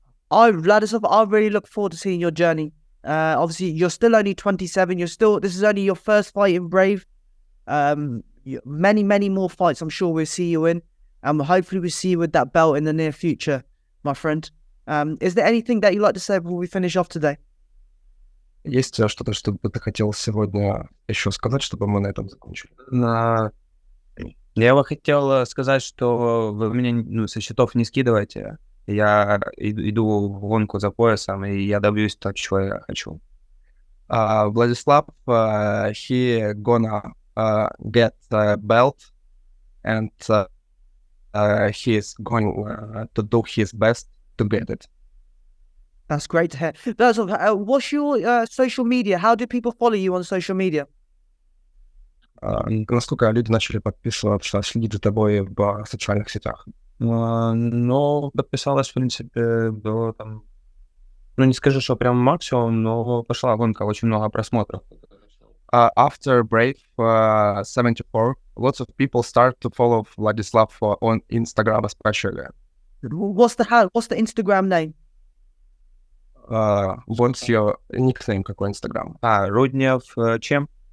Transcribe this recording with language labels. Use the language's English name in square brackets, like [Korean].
[English] Vladislav, I really look forward to seeing your journey. Obviously, you're still only 27. This is only your first fight in Brave. Many, many more fights I'm sure we'll see you in. And hopefully we'll see you with that belt in the near future, my friend. Is there anything that you'd like to say before we finish off today? [Russian] Есть что-то, что бы ты хотел сегодня еще сказать, чтобы мы на этом закончили? Я бы хотел сказать, что вы меня со счетов не скидывайте. Я иду в гонку за поясом, и я добьюсь того, чего я хочу. [English] Vladislav, he gonna get a belt, and he is going to do his best to get it. That's great to hear. Vladislav, what's your social media? How do people follow you on social media? [Russian] Насколько люди начали подписываться, следить за тобой в социальных сетях? Ну, подписалось, в принципе, до там... Ну, не скажу, что прям максимум, но пошла гонка, очень много просмотров. [English] After Brave 74, lots of people start to follow Vladislav on Instagram especially. What's the Instagram name? What's your nickname, [Russian] какой Instagram? Rudniev чем?